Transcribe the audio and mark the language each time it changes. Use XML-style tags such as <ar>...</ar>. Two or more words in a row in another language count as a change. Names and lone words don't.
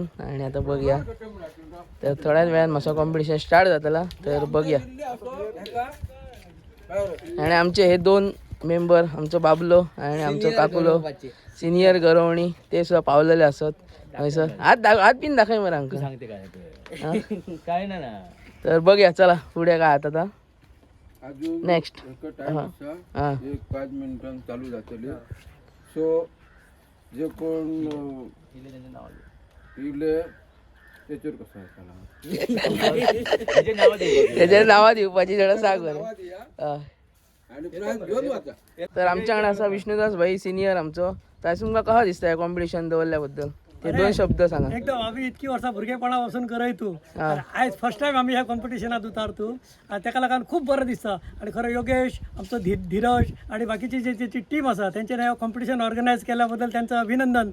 <kok>आणि आता बघया तर थोड्याच वेळान मातसो</kok> <en>competition start</en> <kok>जातला. तर बघया. आणि आमचे हे दोन मेंबर आमचो बाबलो आणि आमचो काकुलो सिनियर गरोवणी ते सुद्धा पावलेले असत. हयसर हात पिन दाखय मरे आमकां काय ना तर बघया चला पुढे काय आता नेक्स्ट. हां 1-5 मिनिटां चालू जातली. सो जे कोण इले त्याच्यावर कसं त्याच्या नावा दिवपाची जरा सांग बरं. तर आमच्याकडे असा विष्णुदास भाई सिनियर आमचो. तर तुमकां कसा दिसता कॉम्पिटिशन दवरल्या बद्दल? ते 2 शब्द सांगा. एकदम आम्ही इतकी वर्सां भुरगेपणापासून करयतो आयज</kok> <en>first time</en> <kok>आम्ही ह्या कॉम्पिटिशनात उतारतो आणि ताका लागून खूप बरं दिसता. आणि खरं योगेश आमचो धीरज आणि बाकीची जी टीम आसा तेंच्यानी ह्या कॉम्पिटिशन ऑर्गनायज केल्याबद्दल त्यांचं अभिनंदन.</kok>